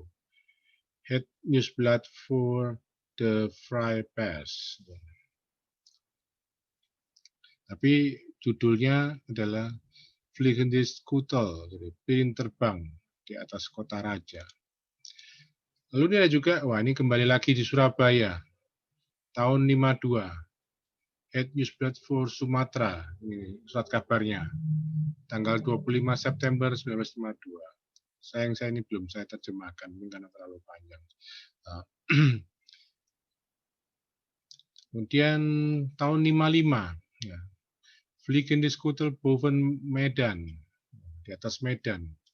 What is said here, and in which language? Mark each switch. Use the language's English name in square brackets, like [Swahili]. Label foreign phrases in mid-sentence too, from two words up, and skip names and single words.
[Indonesian] Het Nieuwsblad voor de Vrije Pers. Tapi judulnya adalah Vliegende Schutel, jadi piring terbang di atas kota raja. Lalu ini ada juga, wah ini kembali lagi di Surabaya, tahun 52. Het Nieuwsblad voor Sumatera, ini surat kabarnya, tanggal 25 September 1952. Sayang saya ini belum saya terjemahkan, mungkin karena terlalu panjang. Kemudian tahun 55, ya, Vliegende Schutel boven Medan, di atas Medan.